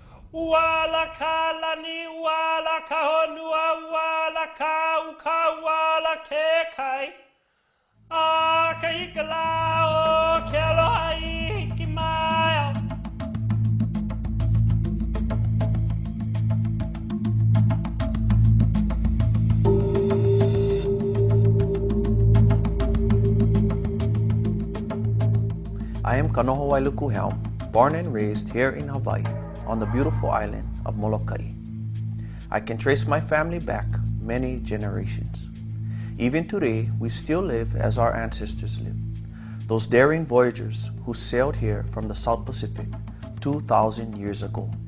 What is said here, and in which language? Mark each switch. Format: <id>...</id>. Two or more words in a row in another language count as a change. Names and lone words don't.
<haw>Wala ka lani, wala ka honua, wala ka uka, wala ke kai. A ka hikala o ke aloha I hiki mai au.</haw> <en>I am Kanoho Wailuku Helm, born and raised here in Hawaii on the beautiful island of Molokai. I can trace my family back many generations. Even today, we still live as our ancestors lived, those daring voyagers who sailed here from the South Pacific 2,000 years ago.</en>